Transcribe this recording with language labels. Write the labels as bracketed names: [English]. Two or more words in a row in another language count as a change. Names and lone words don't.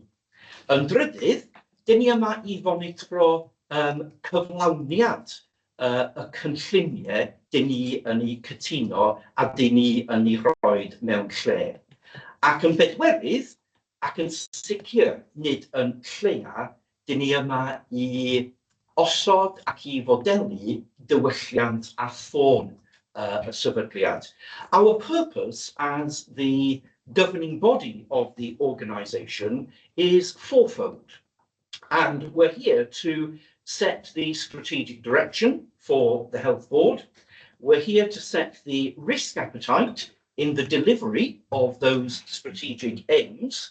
[Welsh] Yn drydydd, dyn ni yma I fonitro cyflawniad y cynlluniau dyn ni yn ei cytuno a dyn ni yn ei rhoi mewn lle. Ac yn bedwerydd, ac yn sicr nid yn lleia, dyn ni yma I osod ac I fodelu diwylliant a ffôn y sefydliad. [English] Our purpose as the governing body of the organisation is fourfold. And we're here to set the strategic direction for the health board. We're here to set the risk appetite in the delivery of those strategic aims.